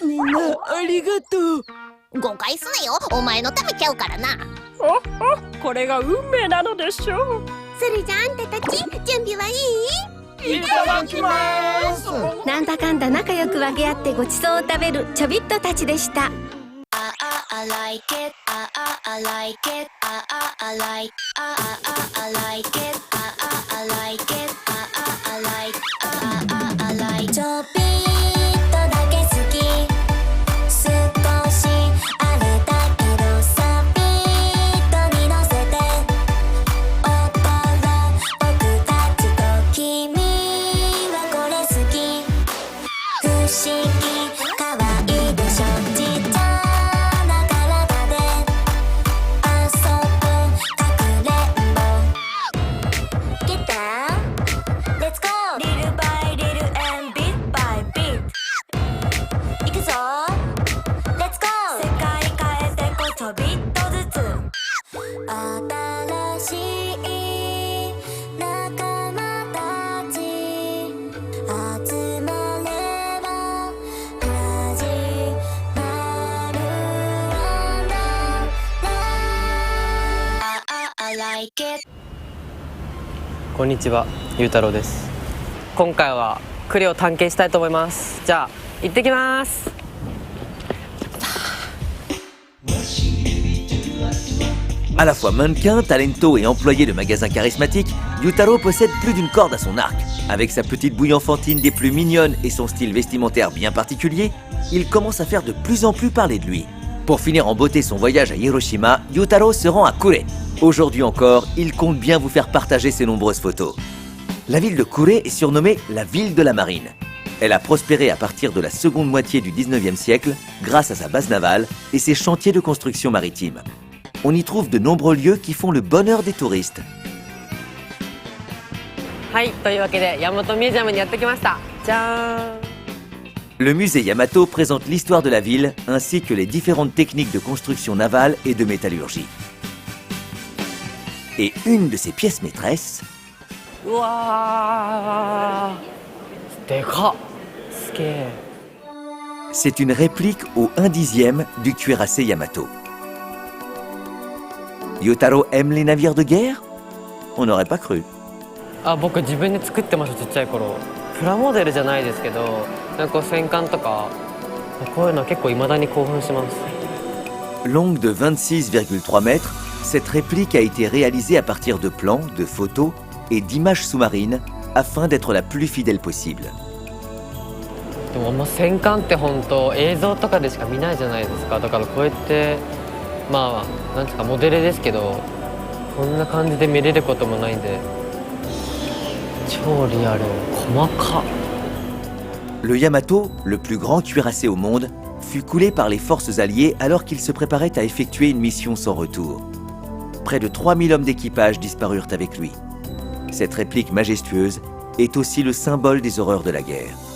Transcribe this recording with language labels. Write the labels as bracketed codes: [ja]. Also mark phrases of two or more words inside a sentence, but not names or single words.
[ja] みんなありがとう。誤解すなよ。お前のためちゃうからな。これが運命なのでしょう。それじゃあんたたち準備はいい？いただきまーす。なんだかんだ仲良く分け合ってごちそうを食べるちょびっとたちでした。 [en] I like it. I like it. I like. I like it. I like it. I like. I like. [ja] ちょびっとだけ好き。少しあれだけどさ、ビートに乗せて踊ろう僕たちと。君はこれ好き。不思議可愛いでしょ。ちっちゃな体で遊ぼうかくれんぼ。 [en] Get down, let's go. Little by little and bit by bit. [ja] いくぞ [en] Let's go. [ja] 世界変えてこちょびっとずつ。新しい仲間たち集まれば始まるんだ。 [en] I like it. [ja] こんにちは、ゆうたろうです。今回は栗を探検したいと思います。じゃあ行ってきます。 [fr] À la fois mannequin, talento et employé de magasin charismatique, Yutaro possède plus d'une corde à son arc. Avec sa petite bouille enfantine des plus mignonnes et son style vestimentaire bien particulier, il commence à faire de plus en plus parler de lui. Pour finir en beauté son voyage à Hiroshima, Yutaro se rend à Kure. Aujourd'hui encore, il compte bien vous faire partager ses nombreuses photos. La ville de Kure est surnommée la ville de la marine. Elle a prospéré à partir de la seconde moitié du 19e siècle grâce à sa base navale et ses chantiers de construction maritime. On y trouve de nombreux lieux qui font le bonheur des touristes. [ja] はい、というわけで大和ミュージアムにやってきました。じゃーん。 [fr] Le musée Yamato présente l'histoire de la ville ainsi que les différentes techniques de construction navale et de métallurgie. Et une de ses pièces maîtresses, [ja] うわー、でかっ。すげえ。 [fr] c'est une réplique au 1/10 du cuirassé Yamato. Yutaro aime les navires de guerre? On n'aurait pas cru. [ja] あ、僕自分で作ってました、ちっちゃい頃。プラモデルじゃないですけど、なんか戦艦とかこういうの結構未だに興奮します。 [fr] Longue de 26,3 mètres, cette réplique a été réalisée à partir de plans, de photos et d'images sous-marines afin d'être la plus fidèle possible. [ja] でも戦艦って本当映像とかでしか見ないじゃないですか。だからこうやってまあなんていうかモデルですけど、こんな感じで見れることもないんで超リアル、細か。 [fr] Le Yamato, le plus grand cuirassé au monde, fut coulé par les forces alliées alors qu'il se préparait à effectuer une mission sans retour. Près de 3000 hommes d'équipage disparurent avec lui. Cette réplique majestueuse est aussi le symbole des horreurs de la guerre.